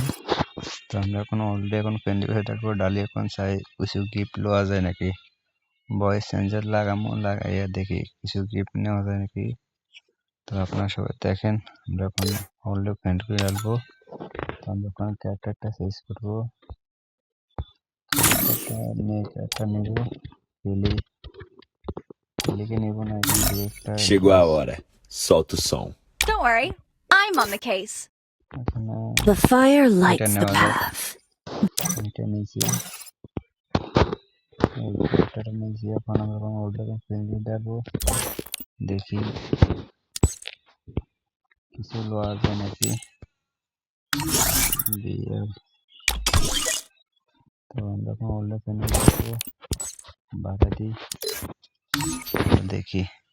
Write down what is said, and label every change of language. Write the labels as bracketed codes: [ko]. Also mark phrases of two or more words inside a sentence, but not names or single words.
[bn] তো আমরা এখন অলরেডি এখন ফ্রেন্ডলি সাথে ডালি এখন চাই কিছু গিফট লওয়া যায় নাকি, [en] voice changer [bn] লাগাইয়া দেখি কিছু গিফট নেওয়া যায় নাকি। তো আপনারা সবাই দেখেন, আমরা এখন [en] already friend [bn] করে রাখবো। তো আমরা ওখানে ক্যারেক্টারটা চেঞ্জ করবো, ক্যারেক্টার নেব পেলিকে নেব না, এখান থেকে একটা [pt] Chegou a hora. Solta o som. [en] Don't worry, I'm on the case. [bn] এখানে [en] The fire [bn] এটা [en] lights the [bn] নেওয়া যাক, [en] path. [bn] এটা নিয়েছি, এই ক্যারেক্টারটা নিয়েছি। এখন আমরা এখন [en] already friend [bn] করে রাখবো, দেখি কিছু লওয়া যায় নাকি। বিয়ার, তো আমরা এখন [en] already friend [bn] করে রাখবো, বাধা দিই, দেখি।